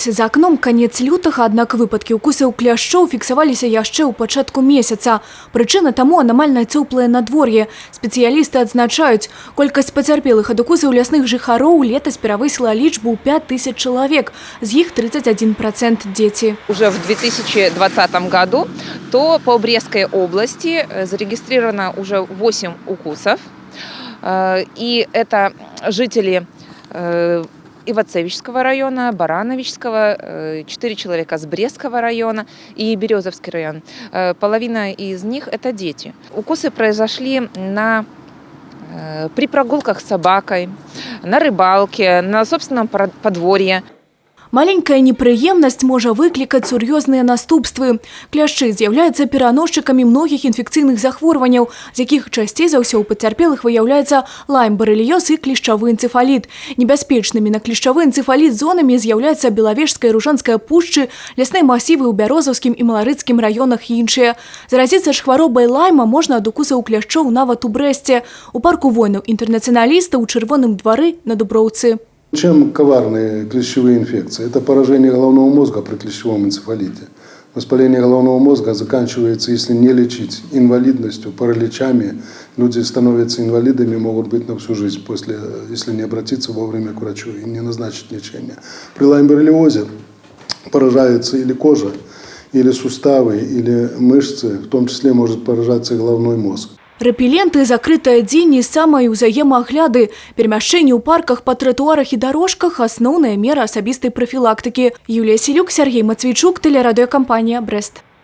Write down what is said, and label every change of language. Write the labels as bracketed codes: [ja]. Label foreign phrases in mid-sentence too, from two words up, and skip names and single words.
[be] За акном канец лютага, аднак выпадкі укусаў кляшчоў фіксаваліся яшчэ ў пачатку месяца. Прычына таму анамальна цёплае надвор'е. Спецыялісты адзначаюць, колькасць пацярпелых ад укусаў лясных жыхароў летась перавысіла лічбу 5000 чалавек, з іх 31% дети. [ru] Уже в 2020 году то по Брестской области зарегистрировано уже 8 укусов. И это жители Ивацевичского района, Барановичского, 4 человека с Брестского района и Березовский район. Половина из них – это дети. Укусы произошли при прогулках с собакой, на рыбалке, на собственном подворье. [be] Маленькая непрыемнасць можа выклікаць сур'ёзныя наступствы. Кляшчы з'яўляюцца пераносчыкамі многіх інфекцыйных захворванняў, з якіх часцей за ўсё ў пацярпелых выяўляецца лайм-барэліёз і клішчавы энцэфаліт. Небяспечнымі на клішчавы энцэфаліт зонамі з'яўляюцца Белавежская і Ружанская пушчы, лясныя масівы ў Бярозаўскім і Маларыцкім раёнах і іншыя. Заразіцца ж хваробай лайма можна ад укусаў кляшчоў нават у Брэсце, у парку воінаў-інтэрнацыяналістаў, у Чырвоным двары на Дуброўцы. [ru] Чем коварные клещевые инфекции? Это поражение головного мозга при клещевом энцефалите. Воспаление головного мозга заканчивается, если не лечить, инвалидностью, параличами. Люди становятся инвалидами, могут быть на всю жизнь, если не обратиться вовремя к врачу и не назначить лечение. При лайм-боррелиозе поражается или кожа, или суставы, или мышцы, в том числе может поражаться и головной мозг. [be] Рэпеленты, закрытыя дзені, самай узаемаагляды, перамяшчэнні ў парках, па тратуарах і дарожках – асноўная мера асабістай прафілактыкі. Юлія Селюк, Сергей Мацвейчук, тэлерадыёкампанія «Брэст».